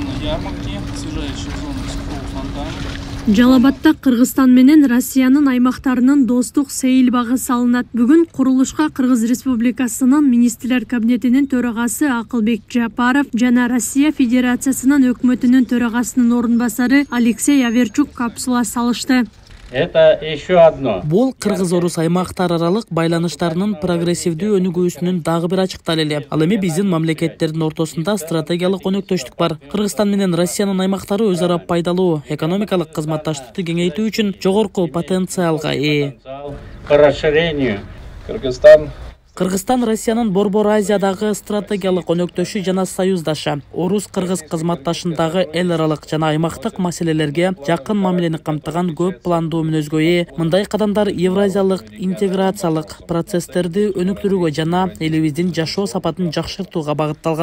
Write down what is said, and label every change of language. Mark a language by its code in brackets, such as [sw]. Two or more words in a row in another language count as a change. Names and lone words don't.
[ru] ярмарки, освежающие зоны сухого фонтана. [ky] Жалабатта Кыргызстан менен Россиянын аймактарынын достук сейил багы салынат. Бүгүн курулушка Кыргыз Республикасынын Министрлер Кабинетинин төрагасы Акылбек Жапаров жана Россия Федерациясынын өкмөтүнүн төрагасынын орун басары Алексей Аверчук капсула салышты. [ru] Это еще одно. [ky] Бул кыргыз-орус аймактар аралык байланыштарынын прогрессивдүү өнүгүүсүнүн дагы бир ачык далили. Ал эми биздин мамлекеттердин ортосунда стратегиялык өнөктөштүк бар. Кыргызстан менен Россиянын аймактары өз ара пайдалуу экономикалык кызматташтыкты кеңейтүү үчүн жогорку потенциалга ээ. [ru] По расширению. [ky] Кыргызстан Россиянын Борбор Азиядагы стратегиялык өнөктөшү жана союздашы. Орус-кыргыз кызматташындагы эл аралык жана аймактык маселелерге жакын мамилени камтыган көп пландуу мүнөзгө ээ. Мындай кадамдар евразиялык интеграциялык процесстерди өнүктүрүүгө жана элибиздин жашоо сапатын жакшыртууга багытталган.